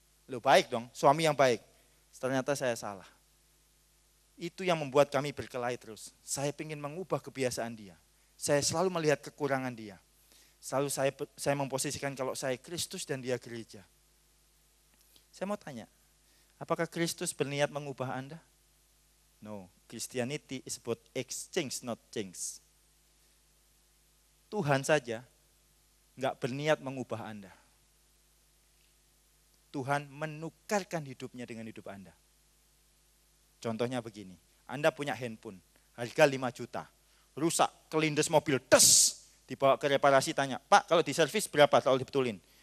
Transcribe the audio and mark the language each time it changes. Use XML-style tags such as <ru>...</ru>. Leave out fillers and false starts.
<id>Loh baik dong, suami yang baik. Ternyata saya salah. Itu yang membuat kami berkelahi terus. Saya pingin mengubah kebiasaan dia. Saya selalu melihat kekurangan dia. Selalu saya memposisikan kalau saya Kristus dan dia gereja. Saya mau tanya, apakah Kristus berniat mengubah Anda?</id> <en>No, Christianity is about exchange, not change.</en> <id>Tuhan saja enggak berniat mengubah Anda. Tuhan menukarkan hidupnya dengan hidup Anda. Contohnya begini, Anda punya handphone, harga 5 juta, rusak, kelindes mobil, dibawa ke reparasi, tanya, Pak kalau diservis berapa kalau dibetulin?</id>